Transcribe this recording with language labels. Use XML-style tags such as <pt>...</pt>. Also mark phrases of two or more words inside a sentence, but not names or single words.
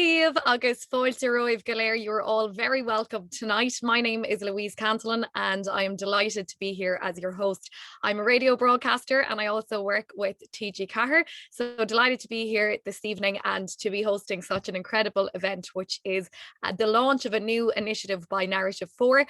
<ga>Díobh agus fáilte roimh go léir.</ga> <en>You are all very welcome tonight. My name is Louise Cantillon and I am delighted to be here as your host. I'm a radio broadcaster and I also work with TG Cahir. So delighted to be here this evening and to be hosting such an incredible event, which is the launch of a new initiative by Narrative 4.</en>